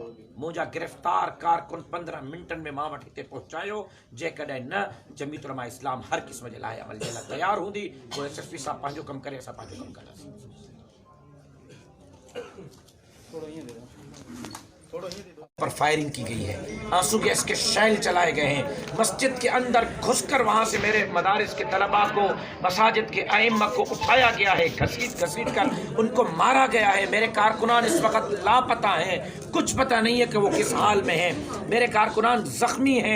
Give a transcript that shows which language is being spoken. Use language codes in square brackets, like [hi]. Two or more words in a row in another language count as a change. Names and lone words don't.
[sd] मुंहिंजा गिरफ़्तार कारकुन 15 मिंटनि में मां वटि हिते पहुचायो। जेकॾहिं न, जमीयत उलमा इस्लाम हर क़िस्म जे लाइ अमल जे लाइ तयारु हूंदी। पोइ SSP साहब पंहिंजो कमु करे, असां पंहिंजो कमु कंदासीं। [ur] پر فائرنگ کی گئی ہے، آنسو گیس کے شیل چلائے گئے ہیں، مسجد کے اندر گھس کر وہاں سے میرے مدارس کے طلباء کو، مساجد کے ائمہ کو اٹھایا گیا ہے، گھسیٹ کر ان کو مارا گیا ہے۔ میرے کارکنان اس وقت لاپتہ ہیں، کچھ پتہ نہیں ہے کہ وہ کس حال میں ہیں، میرے کارکنان زخمی ہیں۔